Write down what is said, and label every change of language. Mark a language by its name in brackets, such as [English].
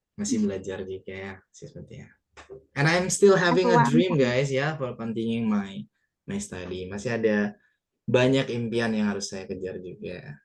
[Indonesian] Masih belajar juga ya, sis Mutia. [English] And I'm still having a dream, guys, ya, for continuing my study. [Indonesian] Masih ada banyak impian yang harus saya kejar juga.